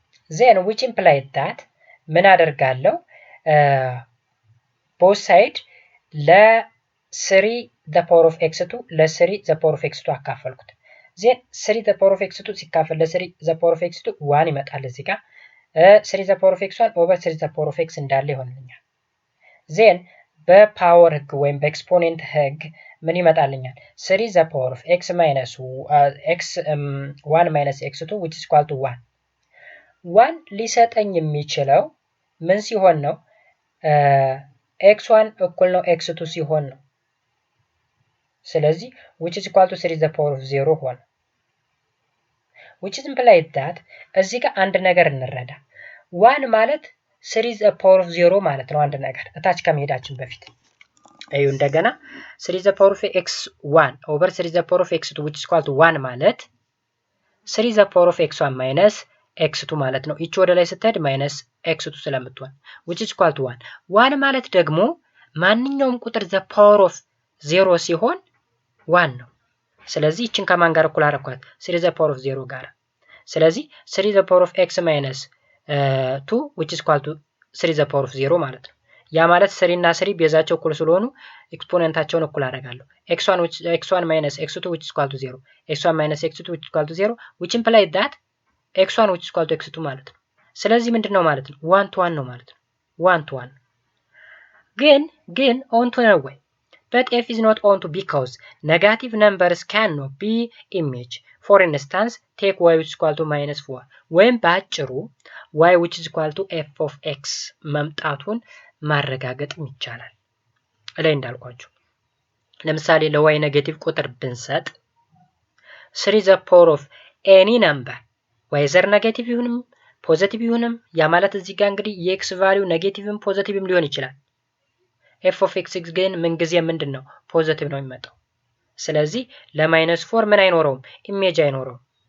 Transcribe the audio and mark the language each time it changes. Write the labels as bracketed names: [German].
[English] then which implied that [Amharic] ምን አደርጋለሁ [English] both side [Amharic] ለ3 the power of x2 ለ3 the power of x2 አካፈልኩት then 3 the power of x2 ሲካፈል ለ3 the power of x2 1 ይመጣል እዚህ ጋር 3 ዘ ፓወር ኦፍ ኤክስ 1 ኦቨር 3 ዘ ፓወር ኦፍ ኤክስ እንዳለ ይሆንልኛል። ዜን በፓወር ህግ ወይም በኤክስፖኔንት ህግ ምን ይመጣልኛል? [English] 3 ዘ ፓወር ኦፍ ኤክስ ማይነስ ኤክስ 1 ማይነስ ኤክስ 2 which is equal to 1 [Amharic] 1 ሊሰጠኝ የሚችለው ምን ሲሆን ነው? ኤክስ 1 እኩል ነው ኤክስ 2 ሲሆን ነው። ስለዚህ [English] which is equal to 3 the power of 0 ሆነ። which is implied that እዚህ ጋር አንድ ነገር እንረዳ። 1 ማለት 3 the power of 0 ማለት ነው። አንድ ነገር እታች ከመሄዳችን በፊት እዩ እንደገና 3 the power of x1 over 3 the power of x2 which is equal to 1 [Amharic] ማለት [English] 3 the power of x1 minus x2 [Amharic] ማለት ነው። እቺ ወደ ላይ ስትሄድ ማይነስ x2 ስለምትሆን which is equal to 1 1 ማለት ደግሞ ማንኛውም ቁጥር the power of 0 ሲሆን 1 ነው። ስለዚህ እቺን ከማን ጋር እኩል አደረኳት? 3 the power of 0 ጋር። ስለዚህ 3 the power of x minus 2 which is equal to 3 the power of 0 ማለት ነው። ያ ማለት 3 እና 3 ቤዛቸው እኩል ስለሆኑ ኤክስፖኔንታቸውን እኩል አደርጋለሁ። [English] x1 minus x2 which is equal to 0 x1 minus x2 which is equal to 0 which implies that x1 which is equal to x2 [Amharic] ማለት ነው። ስለዚህ ምንድነው ማለት ነው? 1 to 1 ነው ማለት ነው። 1 to 1 ግን on to ነው ወይ? [English] But f is not on to because negative numbers cannot be image. For instance, take y which is equal to minus 4 [Amharic] ወይም ባጭሩ y which is equal to f of x መምጣቱን ማረጋገጥ ይቻላል። ላይ እንዳልኳችሁ ለምሳሌ ለy ኔጌቲቭ ቁጥር ብንሰጥ [English] 3 the power of any number whether [Amharic] ኔጌቲቭ ይሁንም ፖዚቲቭ ይሁንም ያ ማለት እዚህ ጋር እንግዲህ የx ቫልዩ ኔጌቲቭም ፖዚቲቭም ሊሆን ይችላል። f of x ግን ምን ጊዜ ምንድነው ፖዚቲቭ ነው የሚመጣው። ስለዚህ ለማይነስ 4 ምን አይኖረውም ኢሜጅ አይኖረውም።